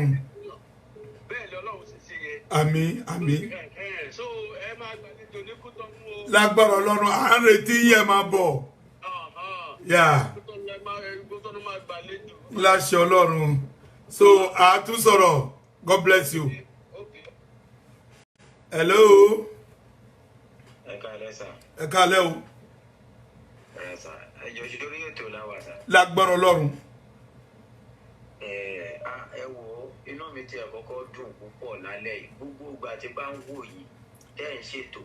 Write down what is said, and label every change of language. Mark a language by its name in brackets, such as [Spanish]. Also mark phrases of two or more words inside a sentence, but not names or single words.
[Yoruba] Bẹ́ẹ̀ ni Ọlọ́run ṣe ṣe yẹ. Àmín, àmín. So ẹ máa gbàlejò ní Kútọ́nù o. Lágbọ́rọ̀ Ọlọ́run, à ń retí yín, ẹ máa bọ̀. Kútọ́nù máa gbàlejò. Láṣẹ Ọlọ́run. So, a tún sọ̀rọ̀. [English] God bless you. Hello. [Yoruba] Ẹ káalẹ́ sà. Ẹ káalẹ́ o. Ẹjọ́ ṣe lórí ètò làwà sà. Lágbọ́rọ̀ Ọlọ́run. Ẹ wo inú mi ti àkọ́kọ́ dùn púpọ̀ lálẹ́ yìí gbogbo ìgbà tí bá ń wò yìí tẹ́ ń ṣètò.